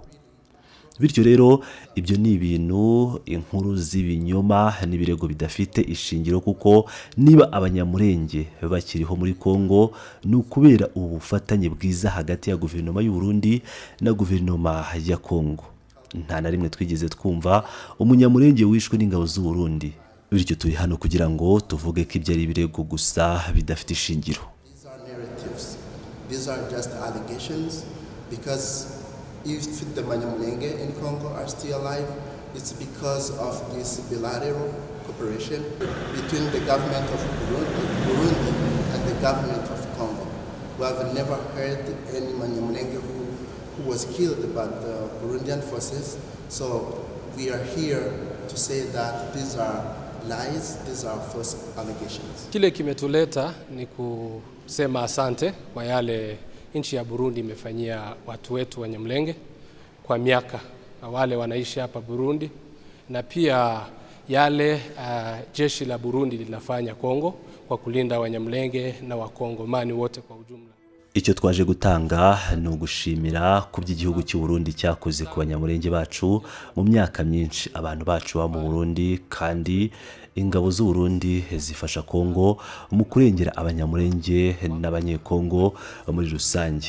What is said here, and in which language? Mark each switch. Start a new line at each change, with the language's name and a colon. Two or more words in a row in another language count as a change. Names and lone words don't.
Kinyarwanda: Bityo rero ibyo ni ibintu, inkuru z'ibinyoma n'ibirego bidafite ishingiro, kuko niba abanyamurenge bakiriho muri Kongo ni ukubera ubufatanye bwiza hagati ya guverinoma y'u Burundi na guverinoma ya Kongo. Nta na rimwe twigeze twumva umunyamurenge wishwe n'ingabo z'u Burundi. Bityo turi hano kugira ngo tuvuge ko ibyo ari ibirego gusa bidafite ishingiro.
English: These are just allegations, because if the Banyamulenge in Congo are still alive, it's because of this bilateral cooperation between the government of Burundi and the government of Congo. We have never heard any Banyamulenge who was killed by the Burundian forces. So we are here to say that these are lies, these are false allegations.
Swahili: Kile kimetuleta ni kusema asante kwa yale nchi ya Burundi imefanyia watu wetu Wanyamulenge kwa miaka, wale wanaishi hapa Burundi, na pia yale jeshi la Burundi linafanya Kongo kwa kulinda Wanyamulenge na Wakongomani wote kwa ujumla.
Kinyarwanda: Icyo twaje gutanga ni ugushimira ku by'igihugu cy'u Burundi cyakoze ku Banyamulenge bacu mu myaka myinshi, abantu bacu ba mu Burundi, kandi ingabo z'u Burundi zifasha Kongo mu kurengera Abanyamulenge n'Abanyekongo muri rusange.